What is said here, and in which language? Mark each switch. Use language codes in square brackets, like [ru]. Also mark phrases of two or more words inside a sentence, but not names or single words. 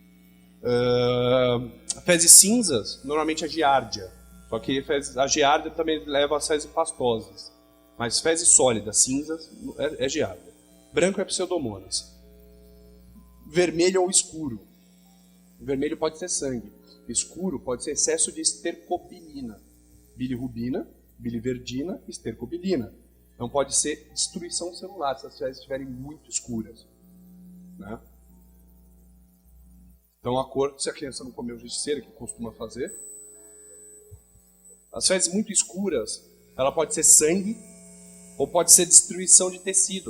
[pt] Fezes cinzas, normalmente é giardia. Só que a giardia também leva a fezes pastosas. Mas fezes sólidas, cinzas, é giardia. Branco é pseudomonas. Vermelho ou escuro. Vermelho pode ser sangue. Escuro pode ser excesso de estercobilina. Bilirrubina, biliverdina, estercobilina. Então pode ser destruição celular se as fezes estiverem muito escuras. Né? Então a cor, se a criança não comeu giz-cera, que costuma fazer. As fezes muito escuras, ela pode ser sangue ou pode ser destruição de tecido.